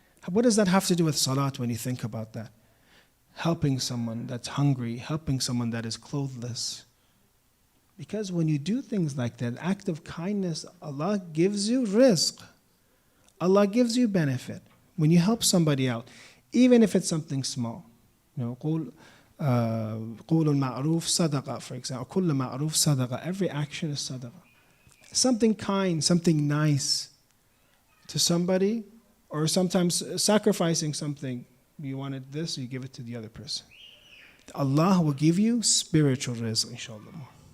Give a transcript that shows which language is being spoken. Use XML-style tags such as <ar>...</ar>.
<en>What does that have to do with salat when you think about that? Helping someone that's hungry, helping someone that is clothless. Because when you do things like that, act of kindness, Allah gives you rizq. Allah gives you benefit. When you help somebody out, even if it's something small.</en> <ar>قول المعروف صدقة, for example. كل معروف صدقة.</ar> <en>Every action is sadaqah. Something kind, something nice to somebody, or sometimes sacrificing something. You wanted this, you give it to the other person. Allah will give you spiritual rizq, inshallah.</en>